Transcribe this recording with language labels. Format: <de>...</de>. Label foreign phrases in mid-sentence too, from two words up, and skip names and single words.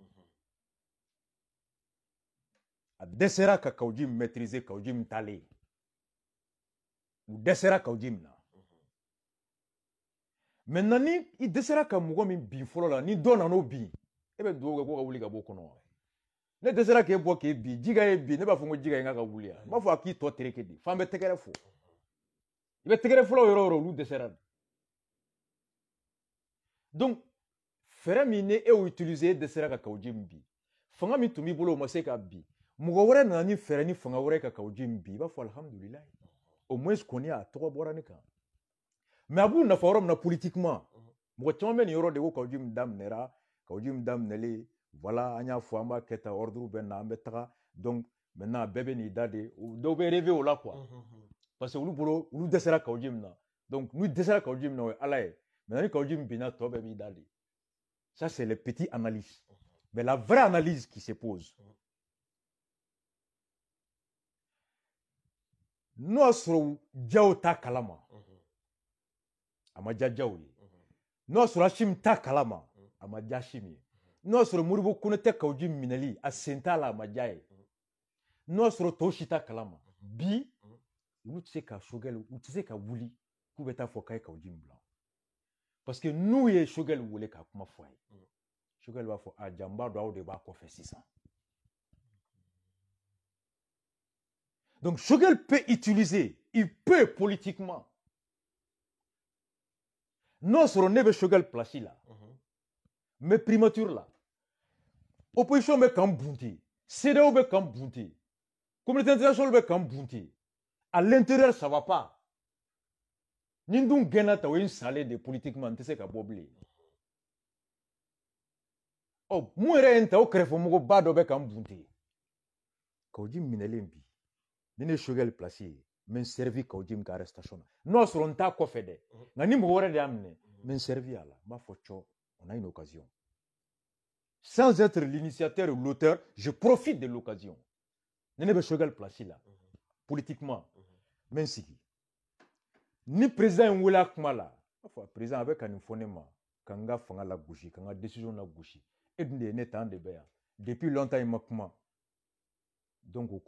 <bm>a dɛsɛra ka Kaoudim maîtriser Kaoudim talen u dɛsɛra Kaoudim na maintenant ni i dɛsɛra ka mɔgɔ min bin fɔlɔ la ni dɔ nan'o bin e bɛ dugawu kɛ ko ka wuli ka bɔ o kɔnɔ ne dɛsɛra k'e bɔ k'e bin Jiga ye bin ne b'a fɔ ko Jiga ye n ka wuli n b'a fɔ a k'i tɔ tereke de f'an bɛ tɛgɛrɛ fɔ i bɛ tɛgɛrɛ fɔlɔ yɔrɔ o yɔrɔ olu dɛsɛra donc fɛɛrɛ min ni e y'o utiliser e dɛsɛra ka Kaoudim bin fanga min tun b'i bolo o ma se ka bin mɔgɔ wɛrɛ nana ni fɛɛrɛ ni fanga wɛrɛ ka Kaoudim bin i b'a fɔ alhamdulilayi</bm> <fr>au moins</fr> <bm>kɔni a tɔgɔ bɔra ne kan mais a b'u nafa yɔrɔ min na politiquement mɔgɔ caman bɛ nin yɔrɔ de ko Kaoudim daminɛra Kaoudim daminɛlen voilà an y'a fɔ an b'a kɛ tan ordre bɛ na an bɛ taga donc maintenant bɛɛ bɛ n'i da de dɔw bɛ rêver o la quoi parce que olu bolo olu dɛsɛra Kaoudim na donc n'u dɛsɛra Kaoudim na o ye Ala ye maintenant ni Kaoudim binna tɔ bɛɛ b'i da de</bm> <fr>ça c'est les petites analyses mais la vraie analyse qui se pose</fr> <bm>n'o y'a sɔrɔ Diaw t'a kalama a ma diya Diaw ye n'o y'a sɔrɔ Hachim t'a kalama a ma diya Hachim ye n'o y'a sɔrɔ Modibo Konatɛ Kaoudim minɛli a sen t'a la a ma diya ye n'o y'a sɔrɔ tɔw si t'a kalama bi olu tɛ se ka Choguel u tɛ se ka wuli k'u bɛ taa fɔ k'a ye Kaoudim bila parce que n'u ye Choguel wele ka kuma fɔ a ye Choguel b'a fɔ a ja n b'a dɔn aw de b'a kɔfɛ sisan donc</bm> <fr>Choguel peut utiliser il peut politiquement</fr> <bm>n'o sɔrɔ ne bɛ Choguel place la mais primature la opposition bɛ k'an bunte CEDEAO bɛ k'an bunte</bm> <fr>communauté internationale</fr> <bm>bɛ k'an bunte</bm> <fr>à l'intérieur ça va pas</fr> <bm>ni n dun gɛnna ta o ye n salen de politiquement n tɛ se ka bɔ bilen ɔ mun yɛrɛ ye n ta o kɛrɛfɛmɔgɔba dɔ bɛ k'an bunte Kaoudim minɛlen bi ni ne Choguel place ye n bɛ n servi Kaoudim ka arrestation na n'o y'a sɔrɔ n t'a kɔfɛ dɛ nka ni mɔgɔ wɛrɛ de y'a minɛ n bɛ n servi a la n b'a fɔ cɔ</bm> <fr>on a une occasion sans être l'initiateur ou l'auteur je profite de l'occasion</fr> <bm>ni ne bɛ Choguel place la politiquement n bɛ n sigi ni président in wele a kuma la a fɔ président a bɛ ka nin fɔ ne ma ka n ka fanga lagosi ka n ka décision lagosi e dun de ye ne ta an de bɛ yan depuis longtemps i ma kuma donc o</bm>